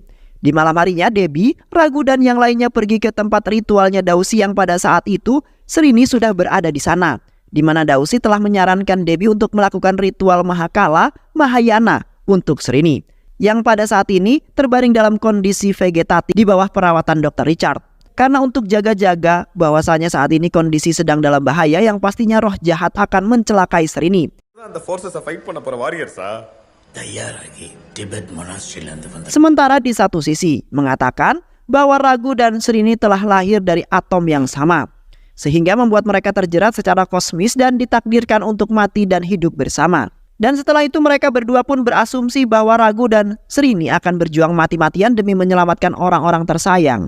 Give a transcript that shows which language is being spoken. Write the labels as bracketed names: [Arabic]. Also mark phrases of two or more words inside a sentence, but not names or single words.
[Indonesian] Di malam harinya Debbie, Raghu dan yang lainnya pergi ke tempat ritualnya Dausi yang pada saat itu Srini sudah berada di sana, di mana Dausi telah menyarankan Debbie untuk melakukan ritual Mahakala Mahayana untuk Srini, yang pada saat ini terbaring dalam kondisi vegetatif di bawah perawatan Dr. Richard. Karena untuk jaga-jaga bahwasanya saat ini kondisi sedang dalam bahaya yang pastinya roh jahat akan mencelakai Srini. [Tamil] அந்த ஃபோர்ஸஸை ஃபைட் பண்ண போற வாரியர்ஸா? தயாராகி டிபெட் மொனாஸ்ட்ரியிலிருந்து வந்த [Indonesian] Sementara di satu sisi mengatakan bahwa Raghu dan Srini telah lahir dari atom yang sama, sehingga membuat mereka terjerat secara kosmis dan ditakdirkan untuk mati dan hidup bersama. Dan setelah itu mereka berdua pun berasumsi bahwa Raghu dan Srini akan berjuang mati-matian demi menyelamatkan orang-orang tersayang.